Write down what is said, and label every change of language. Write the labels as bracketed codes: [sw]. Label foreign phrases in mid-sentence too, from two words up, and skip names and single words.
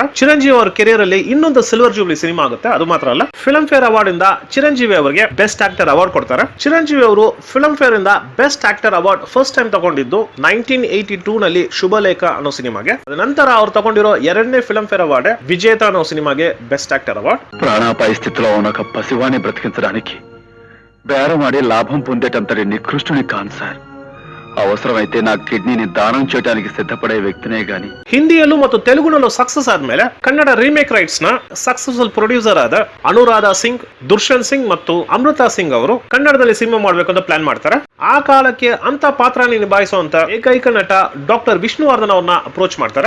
[kn] ಚಿರಂಜೀವಿ ಅವರ ಕೆರಿಯರ್ ಅಲ್ಲಿ ಇನ್ನೊಂದು [en] silver jubilee [kn] ಸಿನಿಮಾ ಆಗುತ್ತೆ. ಅದು ಮಾತ್ರ ಅಲ್ಲ, ಫಿಲ್ಮ್ ಫೇರ್ ಅವಾರ್ಡ್ ಇಂದ ಚಿರಂಜೀವಿ ಅವರಿಗೆ [en] best actor award [kn] ಕೊಡ್ತಾರೆ. ಚಿರಂಜೀವಿ ಅವರು ಫಿಲ್ಮ್ ಫೇರ್ ಇಂದ [en] best actor award first time [kn] ತಗೊಂಡಿದ್ದು 1982 ನಲ್ಲಿ ಶುಭಲೇಖ ಅನ್ನೋ ಸಿನಿಮಾಗೆ. ನಂತರ ಅವ್ರು ತಗೊಂಡಿರೋ ಎರಡನೇ ಫಿಲ್ಮ್ ಫೇರ್ ಅವಾರ್ಡ್ ವಿಜೇತಾ ಅನ್ನೋ ಸಿನಿಮಾಗೆ [en] best actor award. [te] ప్రాణాపాయ స్థితిలో ఉన్న ఒక పసివాణ్ణి బ్రతికించడానికి బేరమాడి లాభం పొందేటంతటి నికృష్టుని కాను సార్. అవసరమైతే నా కిడ్నీని దానం చేయడానికి సిద్ధపడే వ్యక్తినే గాని. [kn] ಹಿಂದಿಯಲ್ಲೂ ಮತ್ತು ತೆಲುಗುನಲ್ಲೂ ಸಕ್ಸಸ್ ಆದ್ಮೇಲೆ ಕನ್ನಡ [en] remake rights [kn] ನ [en] successful producer [kn] ಆದ ಅನುರಾಧಾ ಸಿಂಗ್, ದುರ್ಶನ್ ಸಿಂಗ್ ಮತ್ತು ಅಮೃತಾ ಸಿಂಗ್ ಅವರು ಕನ್ನಡದಲ್ಲಿ ಸಿನಿಮಾ ಮಾಡಬೇಕು ಅಂತ ಪ್ಲಾನ್ ಮಾಡ್ತಾರೆ. ಆ ಕಾಲಕ್ಕೆ ಅಂತ ಪಾತ್ರನ ನಿಭಾಯಿಸುವಂತ ಏಕೈಕ ನಟ ಡಾಕ್ಟರ್ ವಿಷ್ಣುವರ್ಧನ್ ಅವ್ರನ್ನ ಅಪ್ರೋಚ್ ಮಾಡ್ತಾರೆ.